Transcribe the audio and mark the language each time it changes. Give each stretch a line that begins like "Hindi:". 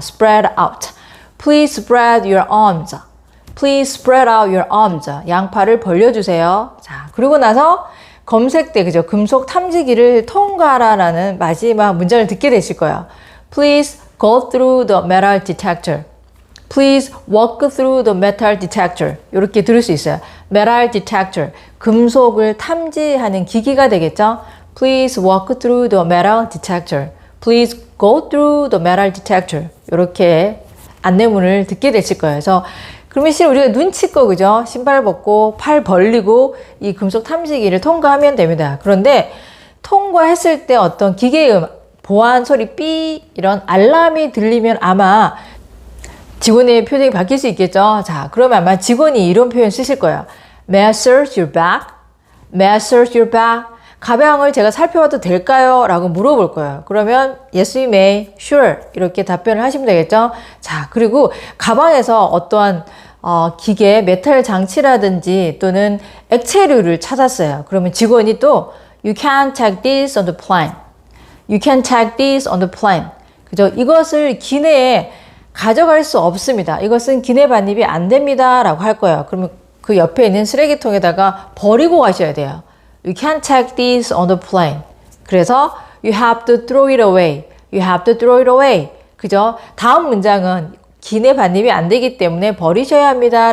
English: spread out. Please spread your arms. Please spread out your arms.
Korean: 양팔을 벌려주세요. 자, 그리고 나서 검색대, 그죠? 금속 탐지기를 통과하라는 마지막 문장을 듣게 되실 거예요.
English: Please go through the metal detector. Please walk through the metal detector.
Korean: 이렇게 들을 수 있어요. metal detector. 금속을 탐지하는 기기가 되겠죠?
English: Please walk through the metal detector. Please go through the metal detector.
Korean: 이렇게 안내문을 듣게 되실 거예요. 그래서 그러면 실은 우리가 눈치껏 그죠? 신발 벗고 팔 벌리고 이 금속 탐지기를 통과하면 됩니다. 그런데 통과했을 때 어떤 기계음, 보안 소리 삐 이런 알람이 들리면 아마 직원의 표정이 바뀔 수 있겠죠. 자, 그러면 아마 직원이 이런 표현 쓰실 거예요.
English: May I search your bag? May I search your bag?
Korean: 가방을 제가 살펴봐도 될까요? 라고 물어볼 거예요. 그러면
English: yes you may, sure
Korean: 이렇게 답변을 하시면 되겠죠. 자, 그리고 가방에서 어떠한 기계, 메탈 장치라든지 또는 액체류를 찾았어요. 그러면 직원이 또
English: you can't take this on the plane. You can take this on the plane.
Korean: 그죠? 이것을 기내에 가져갈 수 없습니다. 이것은 기내 반입이 안 됩니다. 라고 할 거예요. 그러면 그 옆에 있는 쓰레기통에다가 버리고 가셔야 돼요.
English: You can't take this on the plane.
Korean: 그래서
English: you have to throw it away. You have to throw it away.
Korean: 그죠? 다음 문장은 기내 반입이 안 되기 때문에 버리셔야 합니다.